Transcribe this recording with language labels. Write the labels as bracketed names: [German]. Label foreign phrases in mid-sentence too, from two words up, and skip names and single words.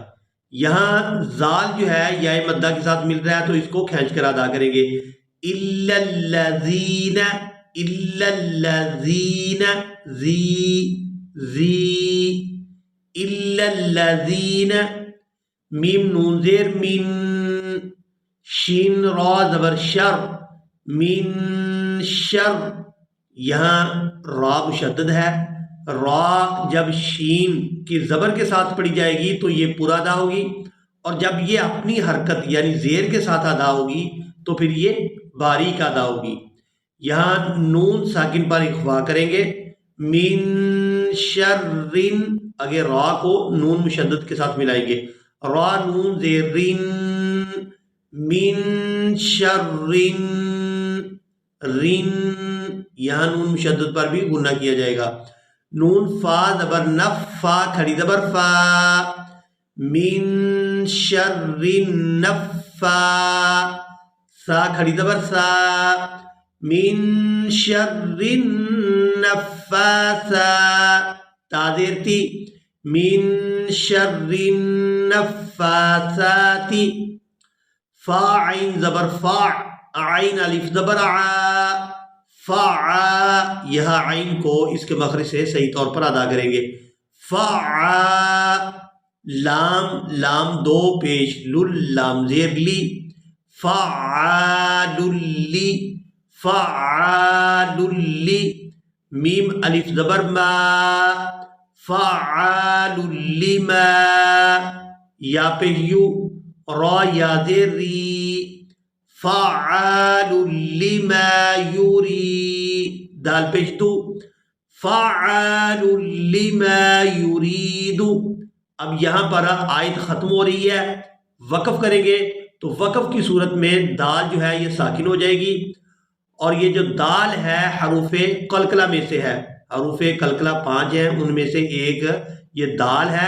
[Urdu] یہاں زال جو ہے یا مدہ کے ساتھ مل رہا ہے تو اس کو کھینچ کر ادا کریں گے. [Arabic] الا الذین، الا الذین، زی، الا الذین. [Urdu] میم نون زیر من، شین را زبر شر، [Arabic] من شر. [Urdu] یہاں را مشدد ہے، را جب شین کی زبر کے ساتھ پڑھی جائے گی تو یہ پورا ادا ہوگی، اور جب یہ اپنی حرکت یعنی زیر کے ساتھ ادا ہوگی تو پھر یہ باریک ادا ہوگی. یہاں نون ساکن پر اخفا کریں گے، [Arabic] من شرن، [Urdu] اگر را کو نون مشدد کے ساتھ ملائیں گے، را نون زیر رن، [Arabic] من شرن، [Urdu] رن. یہاں نون مشدد پر بھی غنہ کیا جائے گا. نون فا زبر نف، فا کھڑی زبر فا، [Arabic] من شر النفا، [Urdu] سا کھڑی زبر سا، [Arabic] من شر النفاسا، [Urdu] تا زیر تی، [Arabic] من شر النفاسات. [Urdu] فا عین زبر فا، عین الف زبر عا، فا. یہاں عین کو اس کے مخرج سے صحیح طور پر ادا کریں گے. فا، لام لام 2 پیش لل، لام زیر لی، [Arabic] فعال لی، فعال لی. [Urdu] میم الف زبر ما، [Arabic] فعال لما. [Urdu] یا پہ یو، را یا زیر ری، [Arabic] فعال لما یوری. [Urdu] دال پیش دو، [Arabic] فعال لما یرید. [Urdu] اب یہاں پر آیت ختم ہو رہی ہے، وقف کریں گے تو وقف کی صورت میں دال جو ہے یہ ساکن ہو جائے گی، اور یہ جو دال ہے حروف قلقلہ میں سے ہے، حروف قلقلہ 5 ہیں، ان میں سے ایک یہ دال ہے۔